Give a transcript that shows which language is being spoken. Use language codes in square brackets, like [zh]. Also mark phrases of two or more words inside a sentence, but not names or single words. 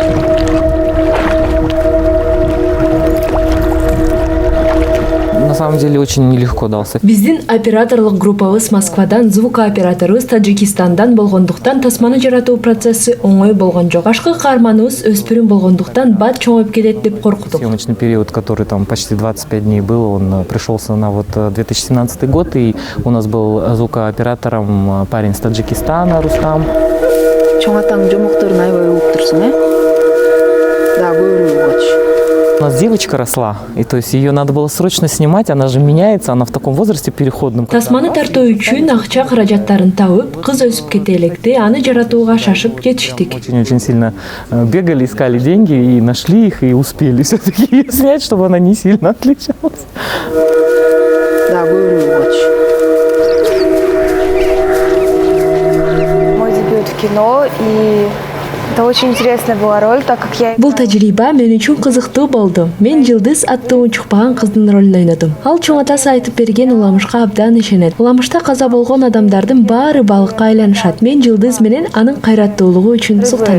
[ru] На самом деле очень нелегко дался. [ky] Биздин операторлык группабыз Москвадан, звукооператорыбыз Таджикистандан болгондуктан тасманы жаратуу процесси оңой болгон жок. Башкы каарманыбыз өспүрүм болгондуктан бат чоңоюп кетет деп корктук. [ru] Съемочный период, который там почти 25 дней был, он пришелся на 2017 год, и у нас был звукооператором парень с Таджикистана, Рустам. [ky] Чоңатаң жомокторун аябай угуп турсуң, Да, көбүрөөк. [ru] У нас девочка росла, и то есть ее надо было срочно снимать, она же меняется, она в таком возрасте переходном. [ky] Тасманы тартуу үчүн акча каражаттарын табып, кыз өсүп кете электе, аны жаратууга шашып жетиштик. [ru] Очень сильно бегали, искали деньги и нашли их, и успели все-таки ее снять, чтобы она не сильно отличалась. [ky] Да, көбүрөөк. [ru] Мой дебют в кино, и это очень интересная была роль, так как я... [ky] Бул тажрыйба мен үчүн кызыктуу болду. Мен Жылдыз аттуу учукпаган кыздын ролун ойнодум. Ал чоң атасы айтып берген уламышка абдан ишенет. Уламышта каза болгон адамдардын баары балыкка айланышат. Мен Жылдыз менен анын кайраттуулугу үчүн суктанам.